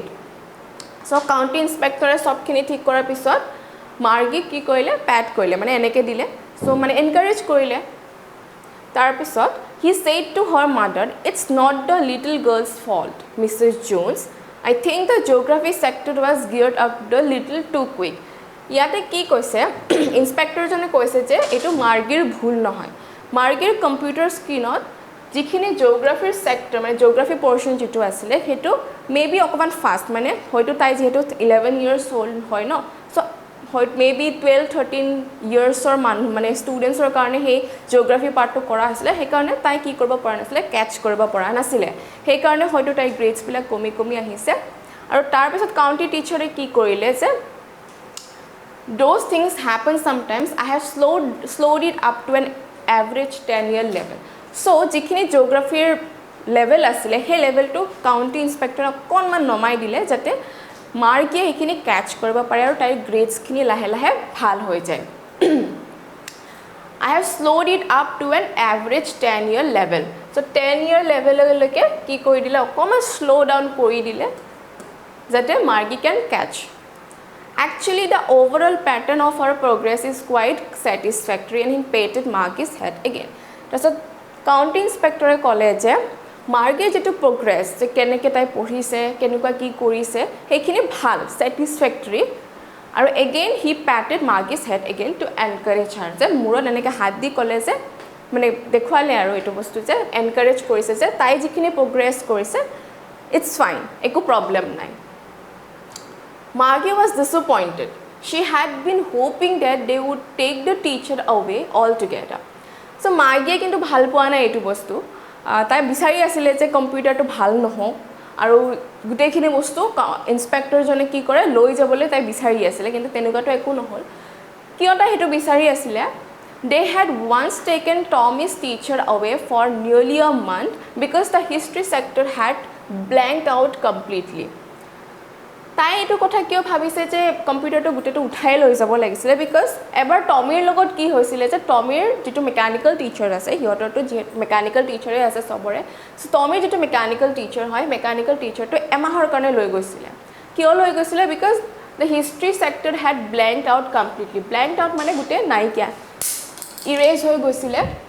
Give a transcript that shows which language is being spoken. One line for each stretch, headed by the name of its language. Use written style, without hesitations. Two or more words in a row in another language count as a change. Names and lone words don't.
English: So county inspector
Assamese: সবখিনি ঠিক কৰাৰ পিছত মাৰ্গী কি কৰিলে প্যাট কৰিলে মানে এনেকৈ দিলে সো মানে এনকাৰেজ কৰিলে তাৰ পিছত
English: he said to her mother it's not the little girl's fault Mrs. Jones I think the geography sector was geared up the little too quick
Assamese: ইয়াতে কি কৈছে ইন্সপেক্টৰ জনে কৈছে যে এটো মাৰ্গীৰ ভুল নহয় মাৰ্গীৰ কম্পিউটাৰ স্ক্ৰীনত যিখিনি জিওগ্ৰাফিৰ সেক্টৰ মানে
English: geography portion
Assamese: যেটো আছিল হেতু মেবি অকমান ফাস্ট মানে হয়তো তাই যেহেতু 11
English: years old
Assamese: হয় ন সো হয়তো মেবি 12 13 ইয়াৰ্সৰ মানে ষ্টুডেন্টছৰ কাৰণে হে জিওগ্ৰাফি পাৰ্টটো কৰা আছিল সেই কাৰণে তাই কি কৰিব পৰা নাছিল ক্যাচ কৰিব পৰা নাছিল সেই কাৰণে হয়তো তাই গ্ৰেডছ বিলাক কমি আহিছে আৰু তাৰ পিছত
English: county teacher
Assamese: কি কৰিলে যে
English: those things happen sometimes I have slowed it up to an average 10-year level so
Assamese: যিখিনি জিওগ্ৰাফিৰ লেভেল আছিল সেই লেভেলটো
English: county inspector
Assamese: অকনমান নমাই দিলে যাতে মাৰ্কে এইখিনি ক্যাচ কৰিব পাৰে আৰু তাই গ্ৰেডছখিনি লাহে লাহে ভাল হৈ যায়
English: I have slowed it up to an average 10-year level so 10-year level লৈকে
Assamese: কি কৰি দিলে অকনমান
English: slow down
Assamese: কৰি দিলে যাতে মাৰ্কে
English: can catch Actually, the overall pattern of her progress is quite satisfactory and he patted Margie's head again. So, county inspector college Margie
Assamese: যেটো progress যে কেনেকৈ তাই পঢ়িছে কেনেকুৱা কি কৰিছে সেইখিনি ভাল satisfactory আৰু
English: again he patted Margie's head again to encourage her
Assamese: যে মূৰত এনেকৈ হাত দি ক'লে যে মানে দেখুৱালে আৰু এইটো বস্তু যে এনকাৰেজ কৰিছে যে তাই যিখিনি প্ৰগ্ৰেছ কৰিছে
English: it's fine
Assamese: একো প্ৰব্লেম নাই
English: Margie was disappointed. She had been hoping that they would take the teacher away altogether.
Assamese: So Margie কিন্তু ভাল পোৱা নাই এইটো বস্তু তাই বিচাৰি আছিলে যে কম্পিউটাৰটো ভাল নহওক আৰু গোটেইখিনি বস্তু ইন্সপেক্টৰজনে কি কৰে লৈ যাবলৈ তাই বিচাৰি আছিলে কিন্তু তেনেকুৱাটো একো নহ'ল কিয় তাই সেইটো বিচাৰি আছিলে
English: They had once taken Tommy's teacher away for nearly a month because the history sector had blanked out completely.
Assamese: তাই এইটো কথা কিয় ভাবিছে যে কম্পিউটাৰটো গোটেইটো উঠাই লৈ যাব লাগিছিলে বিকজ এবাৰ টমিৰ লগত কি হৈছিলে যে টমিৰ যিটো
English: mechanical teacher
Assamese: আছে সিহঁতৰটো
English: mechanical teacher
Assamese: আছে চবৰে চ' টমিৰ যিটো
English: mechanical teacher
Assamese: হয়
English: mechanical teacher
Assamese: এমাহৰ কাৰণে লৈ গৈছিলে কিয় লৈ গৈছিলে
English: because the history sector had blanked out completely blanked out
Assamese: মানে গোটেই নাইকিয়া ইৰেজ হৈ গৈছিলে